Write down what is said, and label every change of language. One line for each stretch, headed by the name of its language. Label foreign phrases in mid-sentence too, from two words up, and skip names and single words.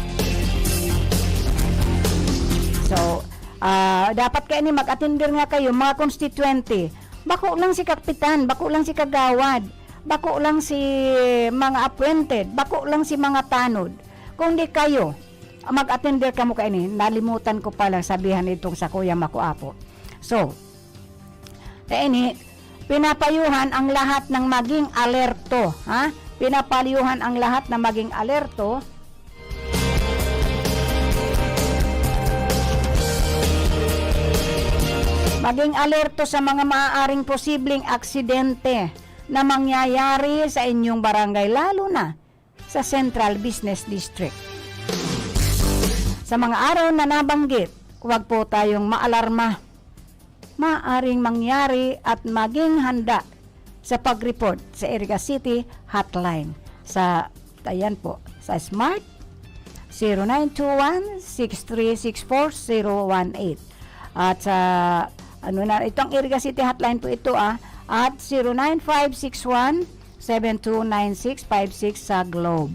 Filipino: So, dapat kayo mag-attender nga kayo, mga constituente.
Bikol: Bako lang si kapitan, bako lang si kagawad, bako lang si mga appointed, bako lang si mga tanod. Kung di kayo mag-attender ka mo kaini, nalimutan ko pala sabihan itong sa Kuya Makuapo. So,
Filipino: ini pinapayuhan ang lahat ng maging alerto, ha? Pinapayuhan ang lahat na maging alerto. Maging alerto sa mga maaaring posibleng aksidente na mangyayari sa inyong barangay, lalo na sa Central Business District. Sa mga araw na nabanggit, huwag po tayong maalarma. Maaaring mangyari at maging handa sa pag-report sa Iriga City Hotline sa, ayan po, sa Smart 0921-6364-018 at sa itong Iriga City Hotline po ito at 09561-729656 sa Globe.